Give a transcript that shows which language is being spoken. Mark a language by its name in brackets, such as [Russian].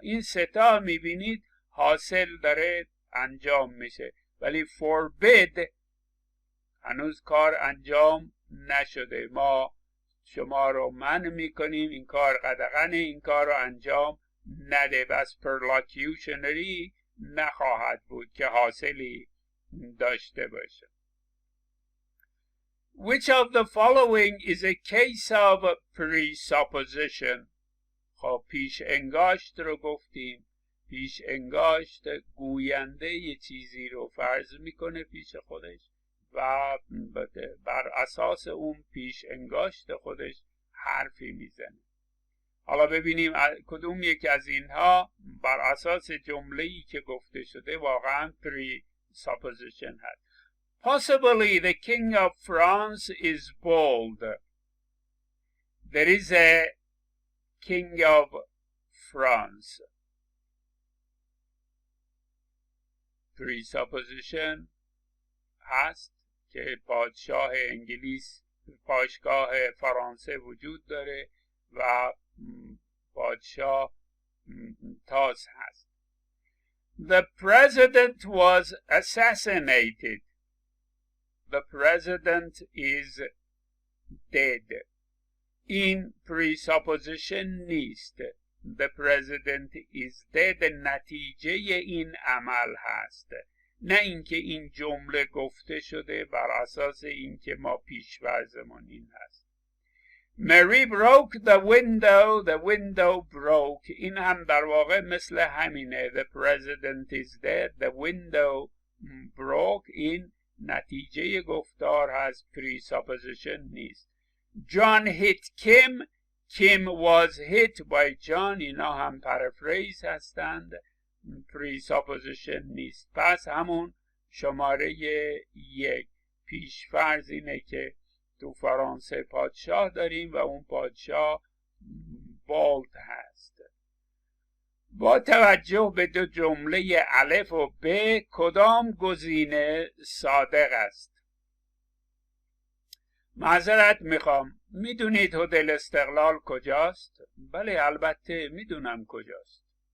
[Persian] این 3 تا میبینید حاصل داره انجام میشه، ولی forbid هنوز کار انجام نشده، ما شما رو منع میکنیم این کار قدغنه، این کار رو انجام نده، بس perlocutionary نخواهد بود که حاصلی داشته باشه. [English] Which of the following is a case of presupposition؟ [Persian] خب پیش انگاشت رو گفتیم. پیش انگاشت گوینده یه چیزی رو فرض میکنه پیش خودش و بر اساس اون پیش انگاشت خودش حرفی میزنه. حالا ببینیم کدوم یک از اینها بر اساس جمله‌ای که گفته شده واقعا presupposition هست. [English] Possibly the king of France is bald. There is a king of France. [Persian] presupposition هست که پادشاه انگلیس، پادشاه فرانسه وجود داره و پادشاه تاز هست. [English] The president was assassinated. The president is dead. [Persian] این presupposition نیست. [English] The president is dead [Persian] نتیجه این عمل هست، نه اینکه این جمله گفته شده بر اساس اینکه ما پیش‌فرضمون این هست. [English] Mary broke the window broke، [Persian] این هم در واقع مثل همینه. [English] The president is dead, the window broke، [Persian] این نتیجه گفتار هست، presupposition نیست. [English] John hit Kim was hit by John، [Persian] اینا هم paraphrase هستند، presupposition نیست. پس همون شماره 1. پیش‌فرض اینه که تو فرانسه پادشاه داریم و اون پادشاه بالد هست. با توجه به 2 جمله الف و ب کدام گزینه صادق است؟ معذرت میخوام، میدونید هتل استقلال کجاست؟ بله البته میدونم کجاست.